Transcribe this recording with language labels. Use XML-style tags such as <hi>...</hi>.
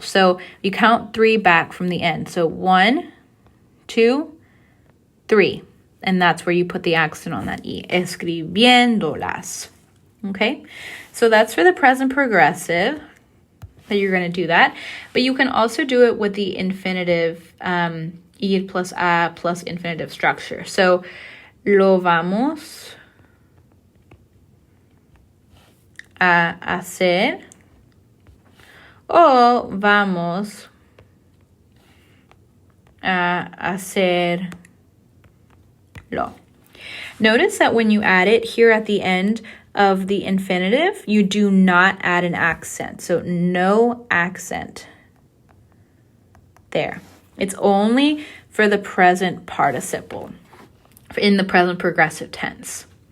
<en>So you count 3 back from the end. So 1, 2, 3. And that's where you put the accent on that E. Escribiéndolas. Okay? So that's for the present progressive that you're going to do that. But you can also do it with the infinitive ir plus a plus infinitive structure.</en> <es>So lo vamos a hacer o vamos a hacerlo.</es> <en>Notice that when you add it here at the end of the infinitive, you do not add an accent. So no accent there. It's only for the present participle in the present progressive tense.</en>